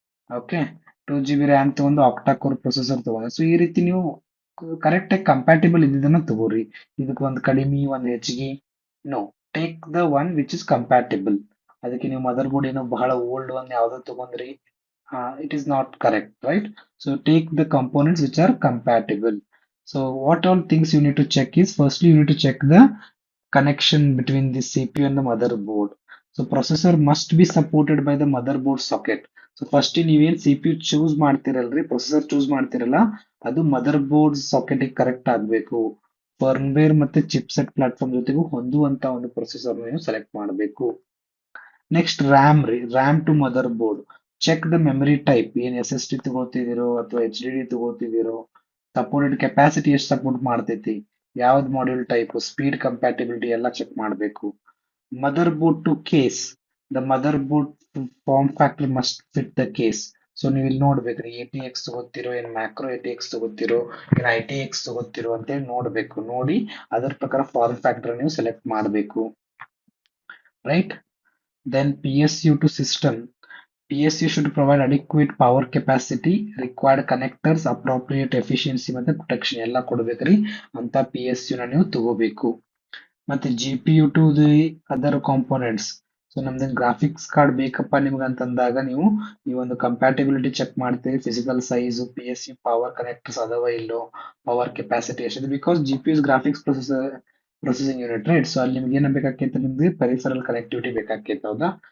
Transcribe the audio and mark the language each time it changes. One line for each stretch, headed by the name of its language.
Kannada: Okay, 2 GB RAM ತಗೊಂಡು ಆಕ್ಟಾ core processor ತಗೊಂಡೆ. So ಈ ರೀತಿ ನೀವು ಕರೆಕ್ಟ್ ಆಗಿ ಕಂಪ್ಯಾಟಿಬಲ್ ಇದ್ದಿದ್ದನ್ನ ತಗೋರಿ. ಇದಕ್ಕೆ ಒಂದು ಕಡಿಮೆ, ಒಂದು ಹೆಚ್ಚಿಗೆ,
English: No, take the one which is compatible.
Kannada: ಅದಕ್ಕೆ ನೀವು ಮದರ್ ಬೋರ್ಡ್ ಏನೋ ಬಹಳ ಓಲ್ಡ್ ಒನ್ ಯಾವ್ದೋ ತಗೊಂಡ್ರಿ,
English: it is not correct, right? So take the components which are compatible. So what all things you need to check is, firstly you need to check the connection between the CPU and the motherboard. So processor must be supported by the motherboard socket. So first
Kannada: ನೀವೇನ್ CPU choose ಮಾಡ್ತಿರಲ್ರಿ, processor choose ಮಾಡ್ತಿರಲ್ಲ, ಅದು mother board socket correct ಆಗ್ಬೇಕು. Firmware ಮತ್ತೆ chipset platform ಜೊತೆಗೂ ಹೊಂದುವಂತ ಒಂದು processor ನೀವು select ಮಾಡಬೇಕು. Next RAM ರೀ, RAM to mother board.
English: check the memory type,
Kannada: ಏನ್ SSD ತಗೋತಿದಿರೋ ಅಥವಾ HDD ತಗೋತಿದಿರೋ, ಸಪೋರ್ಟೆಡ್ ಕೆಪಾಸಿಟಿ ಎಷ್ಟು ಸಪೋರ್ಟ್ ಮಾಡ್ತೈತಿ, ಯಾವ್ದು ಮಾಡ್ಯೂಲ್ ಟೈಪ್, ಸ್ಪೀಡ್ ಕಂಪ್ಯಾಟಿಬಿಲಿಟಿ ಎಲ್ಲ ಚೆಕ್ ಮಾಡಬೇಕು.
English: Motherboard to case, the motherboard form factor must fit the case.
Kannada: So ನೀವು ಇಲ್ಲಿ ನೋಡ್ಬೇಕ್ರಿ, ATX ತಗೋತಿರೋ, ಏನ್ ಮ್ಯಾಕ್ರೋ ATX ತಗೋತಿರೋ, ಏನ್ ITX ತಗೋತಿರೋ ಅಂತೇಳಿ ನೋಡ್ಬೇಕು. ನೋಡಿ ಅದರ ಪ್ರಕಾರ ಫಾರ್ಮ್ ಫ್ಯಾಕ್ಟರ್ ನೀವು ಸೆಲೆಕ್ಟ್ ಮಾಡಬೇಕು, right?
English: Then PSU to system. PSU should provide adequate power capacity, required connectors, appropriate efficiency
Kannada: ಮತ್ತೆ ಪ್ರೊಟೆಕ್ಷನ್ ಎಲ್ಲ ಕೊಡ್ಬೇಕ್ರಿ. ಅಂತ PSU ನ ನೀವು ತಗೋಬೇಕು.
English: ಮತ್ತೆ GPU to the other components.
Kannada: So ನಮ್ದು ಗ್ರಾಫಿಕ್ಸ್ ಕಾರ್ಡ್ ಬೇಕಪ್ಪ ನಿಮ್ಗೆ ಅಂತಂದಾಗ ನೀವು ಈ ಒಂದು ಕಂಪ್ಯಾಟಿಬಿಲಿಟಿ ಚೆಕ್ ಮಾಡ್ತೀವಿ. Physical size, PSU power connectors ಅದಾವ ಇಲ್ಲೋ, ಪವರ್ ಕೆಪಾಸಿಟಿ ಎಷ್ಟಿದೆ, because GPU graphics processing unit, right? So ಅಲ್ಲಿ ನಿಮ್ಗೆ ಏನ್ ಬೇಕಾಕೈತೆ, ನಿಮ್ಗೆ ಪೆರಿಫೆರಲ್ ಕನೆಕ್ಟಿವಿಟಿ ಬೇಕಾಕೈತೆ, ಹೌದಾ?